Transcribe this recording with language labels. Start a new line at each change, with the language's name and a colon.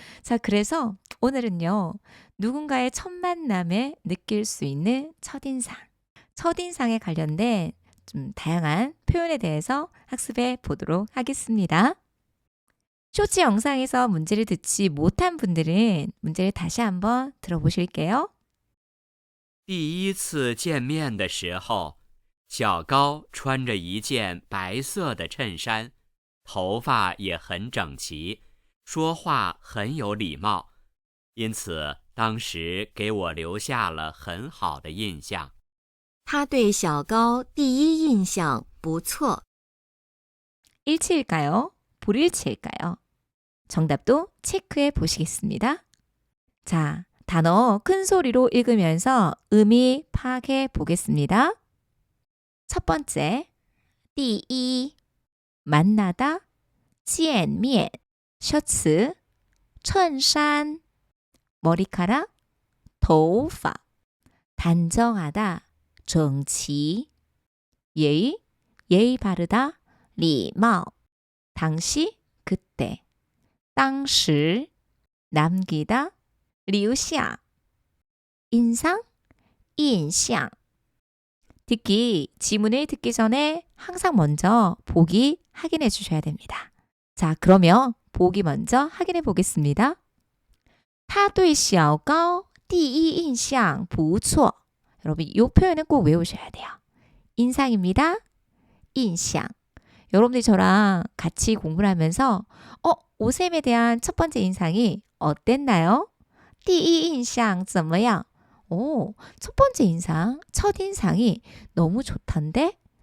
Korean: 자, 그래서 오늘은요. 누군가의 첫 만남에 느낄 수 있는 첫인상. 첫인상에 관련된 좀 다양한 표현에 대해서 학습해 보도록 하겠습니다. 쇼츠 영상에서 문제를 듣지 못한 분들은 문제를 다시 한번 들어보실게요.
Chinese: 第一次见面的时候，小高穿着一件白色的衬衫，头发也很整齐，说话很有礼貌，因此当时给我留下了很好的印象。他对小高第一印象不错。
Korean: 일치일까요? 불일치일까요? 정답도 체크해 보시겠습니다. 자, 단어 큰 소리로 읽으면서 의미 파악해 보겠습니다. 첫 번째, 第一 만나다, 见面 셔츠, 衬衫 머리카락, 头发 단정하다, 整齐 예의 바르다, 礼貌 당시, 그때 当时 남기다, 留下 인상, 印象 듣기, 지문을 듣기 전에 항상 먼저 보기 확인해 주셔야 됩니다. 자, 그러면 보기 먼저 확인해 보겠습니다.
Chinese: 他对小高第一印象不错.
Korean: 여러분 이 표현은 꼭 외우셔야 돼요. 인상입니다. 인상. 여러분들이 저랑 같이 공부를 하면서 오쌤에 대한 첫 번째 인상이 어땠나요?
Chinese: 第一印象怎么样?
Korean: 오, 첫 번째 인상, 첫인상이 너무 좋던데?